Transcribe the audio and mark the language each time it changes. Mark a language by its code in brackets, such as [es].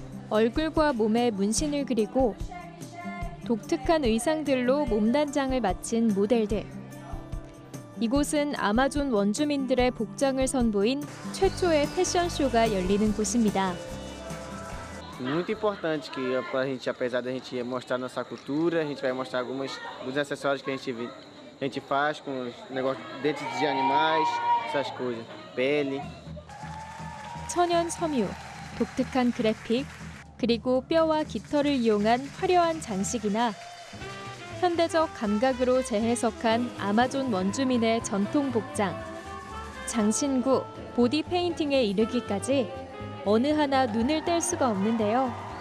[ko] 얼굴과 몸에 문신을 그리고 독특한 의상들로 몸단장을 마친 모델들. 이곳은 아마존 원주민들의 복장을 선보인 최초의 패션쇼가 열리는 곳입니다. [pt] Muito importante que a gente, apesar da gente mostrar nossa cultura, a gente vai mostrar alguns dos acessórios que a gente faz com negócio dentes de animais, essas coisas, pele. [ko] 천연 섬유, 독특한 그래픽, 그리고 뼈와 깃털을 이용한 화려한 장식이나 현대적 감각으로 재해석한 아마존 원주민의 전통 복장, 장신구, 보디 페인팅에 이르기까지 어느 하나 눈을 뗄 수가 없는데요.